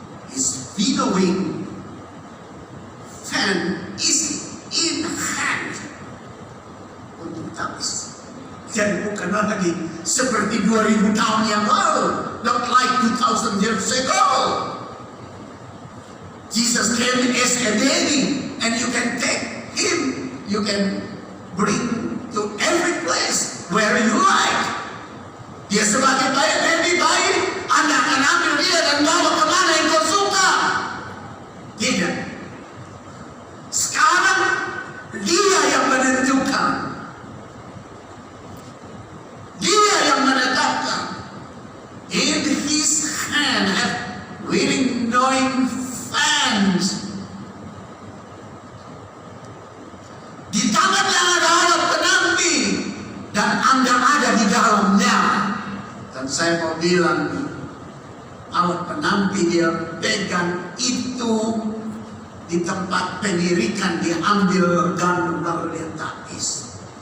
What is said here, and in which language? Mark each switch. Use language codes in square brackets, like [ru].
[en] His winnowing fan is in hand [id] untuk tapis. Jadi bukan lagi seperti 2000 tahun yang lalu, [en] not like 2000 years ago. Jesus came as a baby, and you can take him, you can bring to every place where you like. [id] Dia sebagai baby bayi, Anda akan ambil dia dan bawa kemana yang kau suka. Tidak. Sekarang dia yang menentukan. Dia yang menetapkan. [en] In his hand have winnowing fans. [id] Di tangannya ada alat penanti dan Anda ada di dalamnya. Dan saya mau bilang, alat penampi dia pegang itu di tempat pengirikan, dia ambil gandum lalu dia tapis.